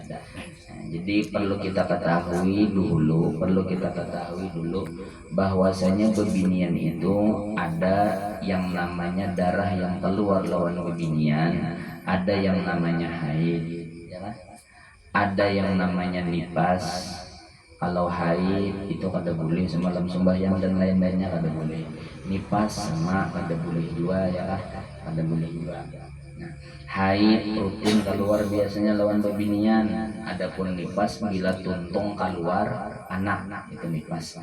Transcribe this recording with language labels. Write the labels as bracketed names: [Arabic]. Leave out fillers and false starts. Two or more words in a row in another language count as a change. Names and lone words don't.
[Banjar] Jadi perlu kita ketahui dulu bahwasanya bebinian itu ada yang namanya darah yang keluar lawan bebinian, ada yang namanya haid, ya kan? [Indonesian] Ada yang namanya nifas. [Banjar] Kalau haid itu kada boleh semalam sembahyang dan lain-lainnya kada boleh. Nifas sama kada boleh juga, ya kan? Kada boleh juga. Nah, haid rutin keluar biasanya lawan bebinian. Adapun nifas bila tuntung keluar anak, itu nifas.